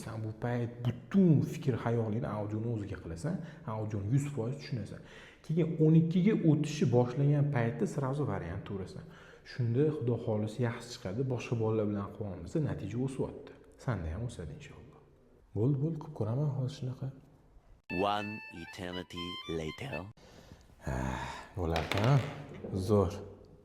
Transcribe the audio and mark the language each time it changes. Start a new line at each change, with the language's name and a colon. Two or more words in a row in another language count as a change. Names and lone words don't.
Uzbek: Sen bu payt butun fikr xayolingni audioni o'ziga qilasan, audioni 100% tushunasan. Keyin 12 ga o'tishi boshlangan paytda sразу variant to'rasan. Shunda xudo xolisi yaxshi chiqadi, boshqa bolalar bilan qilmasa natija o'syapti. Senda ham o'sadi inshaalloh. Bo'ldi, qilib ko'raman hozir shunaqa.
English: One eternity later.
Uzbek: Bo'larkan, zo'r.